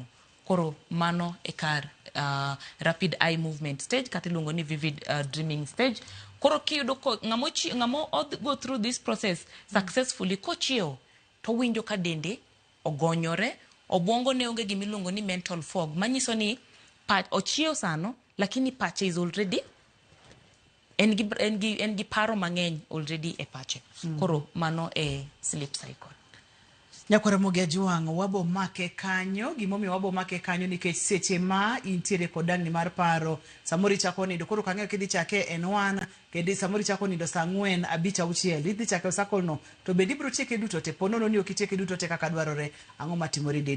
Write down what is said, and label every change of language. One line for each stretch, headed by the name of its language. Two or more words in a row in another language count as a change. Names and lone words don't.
Luo (Kenya and Tanzania): Koro mano e kar
English: rapid eye movement stage
Luo (Kenya and Tanzania): kata iluongo ni
English: vivid dreaming stage.
Luo (Kenya and Tanzania): Koro kiyudo ngamo
English: go through this process successfully
Luo (Kenya and Tanzania): kochiewo to winjo ka dende ogonyore obwongo ne onge gimiluongo ni
English: mental fog
Luo (Kenya and Tanzania): manyiso ni ochiewo sano lakini pache
English: is already
Luo (Kenya and Tanzania): en gi paro mang'eny already e pache. Koro mano e
English: sleep cycle.
Luo (Kenya and Tanzania): Nyakwara Mungi Ajwang'a wabo make kanyo gimomiyo wabo make kanyo nikech seche ma intiere kod dangni mar paro samori chako nindo koro kang'eyo kidhi chake N1 kendo samori chako nindo saa 4 5 6 idhi chake cycle no to bedi bro tieke duto te ponono ni okitieke duto te kaka dwarore ang'o matimore dendi.